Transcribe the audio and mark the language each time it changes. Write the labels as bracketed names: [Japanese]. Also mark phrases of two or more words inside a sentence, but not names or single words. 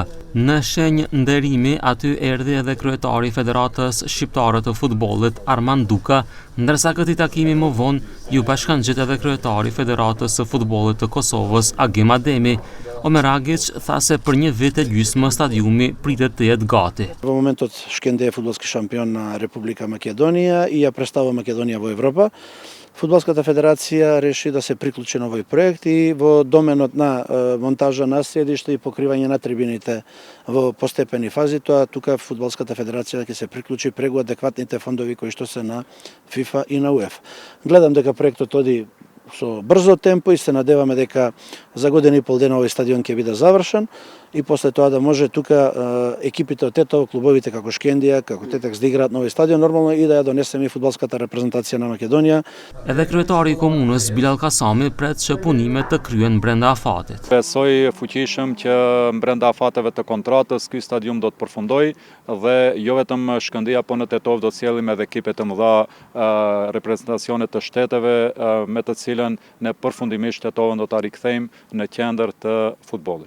[Albanian] Në shenjë nderimi aty erdhi edhe kryetari i Federatës Shqiptare të Futbollit Arman Duka, ndërsa këtij takimi më vonë ju bashkangjit edhe kryetari i Federatës së Futbollit të Kosovës Agim Ademi. Omeragic tha se për një vit e gjysmë stadiumi pritet të jetë gati. [Macedonian] Во моментот Шкендија е фудбалски шампион на Република Македонија и ја представува Македонија во Европа. Фудбалската федерација реши да се приклучи на овој проект и во доменот на монтажа на седиште и покривање на трибините во постепени фази, тоа тука Фудбалската федерација ќе се приклучи прегу адекватните фондови кои што се на ФИФА и на УЕФ. Гледам дека проектот оди со брзо темпо и се надеваме дека за година и пол дена овој стадион ќе биде завршен и после тоа да може тука екипите од Тетово, клубовите како Шкендија, како Тетекс да играат на овој стадион, нормално и да ја донесеме и фудбалската репрезентација на Македонија. [Albanian] Edhe kryetari i komunës Bilal Kasami pret që punimet të kryen brenda afatit. Besoj fuqishëm që brenda afateve të kontratës ky stadium do të përfundojë dhe jo vetëm Shkëndija, po në Tetovë do të sjellim edhe ekipe të mëdha, reprezentacione të shteteve me të cilën ne përfundimisht Tetovën do ta rikthejmë në qendër të futbollit.